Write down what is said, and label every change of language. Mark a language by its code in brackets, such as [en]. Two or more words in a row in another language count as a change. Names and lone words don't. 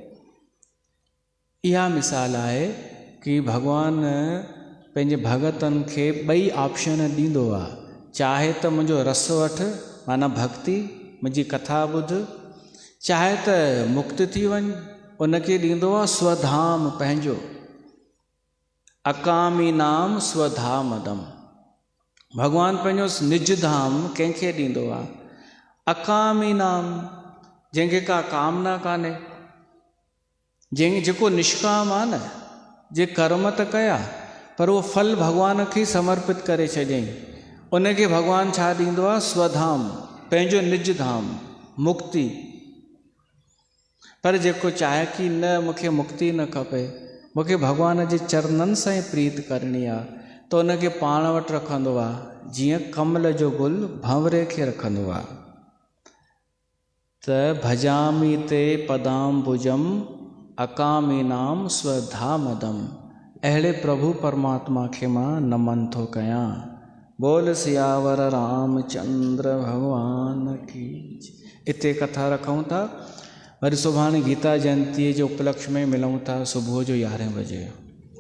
[sd] इहा मिसाल आहे कि भॻवानु पंहिंजे भगतनि खे ॿई ऑप्शन ॾींदो आहे, चाहे त मुंहिंजो रस वठि माना भक्ति, मुंहिंजी कथा ॿुध, चाहे त मुक्त थी वञ, उनखे ॾींदो आहे स्वधाम पंहिंजो, [sa] अकामी नाम स्वधामदम। [sd] भॻवानु पंहिंजो निज धाम कंहिंखे ॾींदो आहे, [sa] अकामी नाम, [sd] जंहिंखे का कामना कान्हे, जेको निष्काम आहे न, जे कर्म त कया पर उहो फल भॻवान खे समर्पित करे छॾियईं, उनखे भॻवानु छा ॾींदो आहे, स्वधाम, पंहिंजो निज धाम, मुक्ति। पर जेको चाहे कि न मूंखे मुक्ति न खपे, मूंखे भॻवान जे चरणनि सां ई प्रीत करणी आहे, त उनखे पाण वटि रखंदो आहे, जीअं कमल जो गुल भंवरे खे रखंदो आहे। [sa] त भजामि ते पदाम्बुजम अकामी नाम स्वधामदम, [sd] अहिड़े प्रभु परमात्मा खे मां नमन थो कयां। [hi] बोल सियावर रामचंद्र भगवान की। [sd] इते कथा रखूं था, वरी सुभाणे गीता जयंतीअ जे उपलक्ष्य में मिलूं था सुबुह जो 11 बजे।